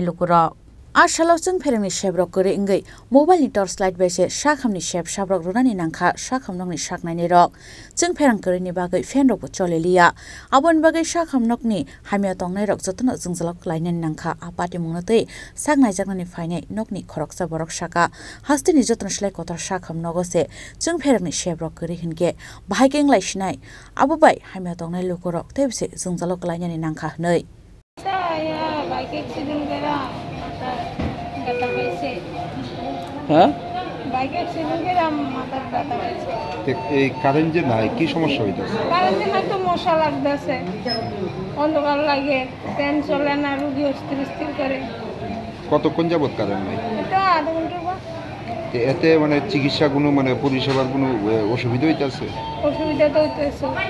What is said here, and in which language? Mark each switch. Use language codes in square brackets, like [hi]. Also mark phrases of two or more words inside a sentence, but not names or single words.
[trp] lukuro Ashalo chungpherangni sep rok kore ingai mobile ni torchlight bese sakhamni sep sabrok runani nangkha sakhamnokni saknaini rok chungpherang kore ni bagai fan rok cholelia abon bagai sakhamnokni hamya tongnai rok jotno jungjalok lainani nangkha apati mungnatei saknai jangnani final nokni khoroksa borok saka hastini jotno slai kotor sakhamnogo se chungpherangni sep rok kore hinge bahageng laisnai abubai hamya tongnai lukorok tebse jungjalok lainani nangkha hnei [bn] বাইক অ্যাক্সিডেন্ট করে মাথার ব্যথা হয়েছে এই কারেন্ট যে নাই কি সমস্যা হইতাছে কারেন্ট হয়তো মশা লাগতেছে অন্ধকার লাগে ফ্যান চলে না রোগী অস্থির করে কতক্ষণ যাবত কারেন্ট নাই এটা আধা ঘন্টা পর এতে মানে চিকিৎসা কোনো মানে পরিষেবার কোনো অসুবিধা হইতাছে অসুবিধা তো হইতাছে